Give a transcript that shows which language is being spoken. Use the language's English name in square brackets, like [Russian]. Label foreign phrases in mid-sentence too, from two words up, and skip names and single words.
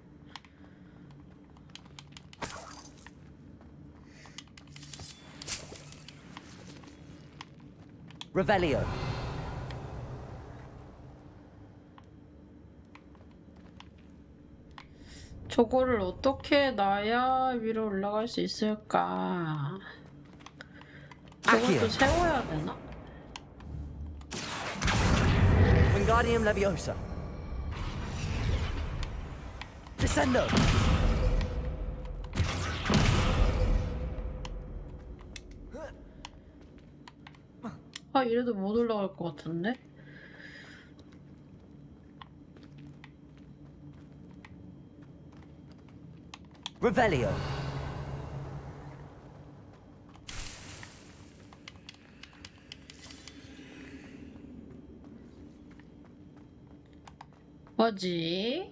[Korean] Revelio. 저거를 어떻게 놔야 위로 올라갈 수 있을까? 저것도 세워야 되나? Wingardium Leviosa. Descendo. 아 이래도 못 올라갈 것 같은데? Revelio. 뭐지?